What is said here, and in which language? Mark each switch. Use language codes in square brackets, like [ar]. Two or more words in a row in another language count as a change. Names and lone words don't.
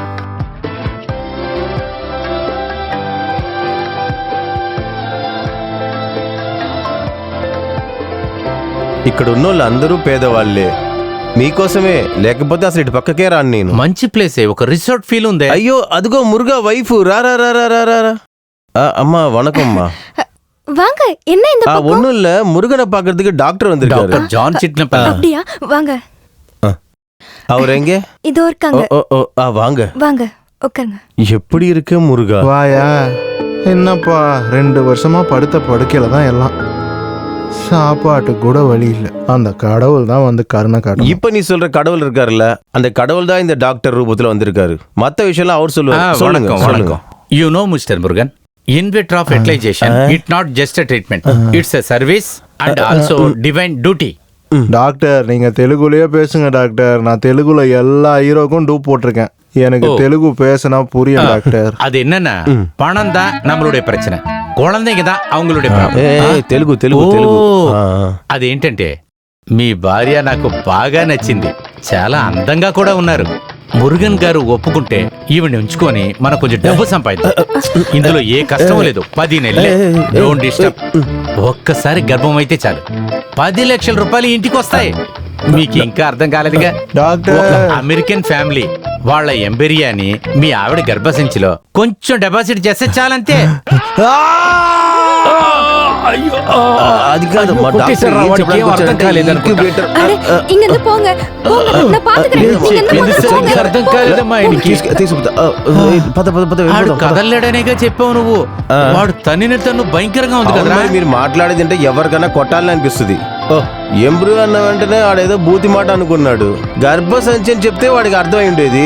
[te] ఇక్కడ ఉన్న వాళ్ళు అందరూ పేదవాళ్లే. మీకోసమే, లేకపోతే అసలు ఇటు పక్కకే రాను నేను. మంచి ప్లేసే, ఒక [en] resort feel [te] ఉంది. అయ్యో అదిగో మురుగా వైఫ్. రా రా రా రా రా రా. [ta] அம்மா வணக்கம்மா. வாங்க, என்ன இந்த பக்கம்? ஒண்ணும் இல்ல, முருகனை பாக்குறதுக்கு டாக்டர் வந்திருக்காரு. டாக்டர் ஜான் சிட்னப்பா. அப்படியா? வாங்க. அவர் எங்க? இதோ இருக்காங்க. வாங்க வாங்க, உட்காருங்க. எப்படி இருக்க முருகா? வாயா. என்னப்பா 2 வருஷமா படுத்த படுக்கையில தான் எல்லாம். சாப்பாட்டு கூட வழி இல்ல. அந்த கடவுள் தான் வந்து கருணை காட்டும். இப்ப நீ சொல்ற கடவுள் இருக்காருல்ல, அந்த கடவுள் தான் இந்த டாக்டர் ரூபத்துல வந்திருக்காரு. மத்த விஷயம் அவர் சொல்லுவாரு. சொல்லுங்க சொல்லுங்க. [en] You know, Mr. Murugan, in vitro fertilization, it's not just a treatment. It's a service and also divine duty. [ta] டாக்டர், நீங்க தெலுங்குலயே பேசுங்க டாக்டர். நான் தெலுங்குல எல்லா ஹீரோக்கும் டூப் போட்டிருக்கேன். எனக்கு ஓ. தெலுங்கு பேசினா புரியும் டாக்டர். அது என்னன்னா பணம் தான் நம்மளுடைய பிரச்சனை, குழந்தைங்க தான் அவங்களுடைய problem. [te] తెలుగు తెలుగు తెలుగు ఓ, అదేంటంటే మీ భార్య నాకు బాగా నచ్చింది, చాలా అందంగా కూడా ఉన్నారు. మురుగన్ గారు ఒప్పుకుంటే ఈవిని ఉంచుకొని మనం కొంచెం డబ్బు సంపాదిద్దాం. ఇందులో ఏ కష్టం లేదు. 10 నెలలే, [en] don't disturb. [te] ఒక్కసారి గర్భం అయితే చాలు 10 లక్షల రూపాయలు ఇంటికి వస్తాయి. మీకు ఇంకా అర్థం కాలేదుగా డాక్టర్. ఒక [en] American family [te] వాళ్ళ ఎంబెరియాని మీ ఆవిడ గర్భసంచిలో కొంచెం డిపాజిట్ చేస్తే చాలంతే. అది కాదు మా డాక్టర్ ఏం చెప్పడానికి ఇంక్యుబేటర్ [ta] இங்க இருந்து போங்க போங்க, நான் பாத்துக்கிறேன். நீங்க இந்த பக்கம் போங்க. [te] అర్థం కాలేదమ్మా ఆయనకి. పద పద పద వాడు కదలలేడనేగా చెప్పావు నువ్వు. వాడు తన్ను భయంకరంగా ఉంది కదా. మీరు మాట్లాడేది అంటే ఎవరికైనా కొట్టాలని అనిపిస్తుంది. ఎంబ్రూ అన్న వెంటనే ఆడేదో బూతి మాట అనుకున్నాడు. గర్భసంచి అని చెప్తే వాడికి అర్థమై ఉండేది.